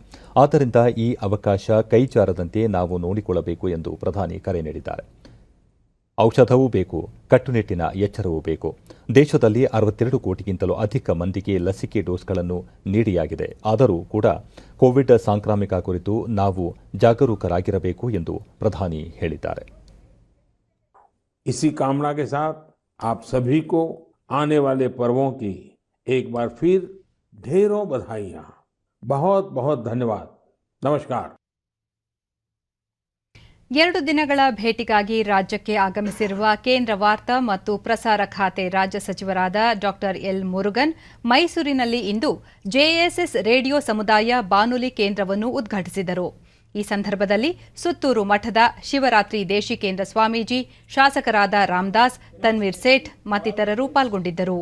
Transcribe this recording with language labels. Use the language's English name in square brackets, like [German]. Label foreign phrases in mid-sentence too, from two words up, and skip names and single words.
[Kannada] ಆದ್ದರಿಂದ ಈ ಅವಕಾಶ ಕೈಜಾರದಂತೆ ನಾವು ನೋಡಿಕೊಳ್ಳಬೇಕು ಎಂದು ಪ್ರಧಾನಿ ಕರೆ ನೀಡಿದ್ದಾರೆ. ಔಷಧವೂ ಬೇಕು, ಕಟ್ಟುನಿಟ್ಟಿನ ಎಚ್ಚರವೂ ಬೇಕು. ದೇಶದಲ್ಲಿ 62 ಕೋಟಿಗಿಂತಲೂ ಅಧಿಕ ಮಂದಿಗೆ ಲಸಿಕೆ ಡೋಸ್ಗಳನ್ನು ನೀಡಿಯಾಗಿದೆ. ಆದರೂ ಕೂಡ ಕೋವಿಡ್ ಸಾಂಕ್ರಾಮಿಕ ಕುರಿತು ನಾವು ಜಾಗರೂಕರಾಗಿರಬೇಕು ಎಂದು ಪ್ರಧಾನಿ ಹೇಳಿದ್ದಾರೆ. [Hindi] इसी कामना के साथ आप सभी को आने वाले पर्वों की एक बार फिर ढेरों बधाइयां. बहुत बहुत धन्यवाद. नमस्कार. [Kannada] 2 ದಿನಗಳ ಭೇಟಿಗಾಗಿ ರಾಜ್ಯಕ್ಕೆ ಆಗಮಿಸಿರುವ ಕೇಂದ್ರ ವಾರ್ತಾ ಮತ್ತು ಪ್ರಸಾರ ಖಾತೆ ರಾಜ್ಯ ಸಚಿವರಾದ ಡಾ ಎಲ್ ಮುರುಗನ್ ಮೈಸೂರಿನಲ್ಲಿ ಇಂದು ಜೆಎಸ್ಎಸ್ ರೇಡಿಯೋ ಸಮುದಾಯ ಬಾನುಲಿ ಕೇಂದ್ರವನ್ನು ಉದ್ಘಾಟಿಸಿದರು. ಈ ಸಂದರ್ಭದಲ್ಲಿ ಸುತ್ತೂರು ಮಠದ ಶಿವರಾತ್ರಿ ದೇಶಿಕೇಂದ್ರ ಸ್ವಾಮೀಜಿ, ಶಾಸಕರಾದ ರಾಮದಾಸ್, ತನ್ವೀರ್ ಸೇಠ್ ಮತ್ತಿತರರು ಪಾಲ್ಗೊಂಡಿದ್ದರು.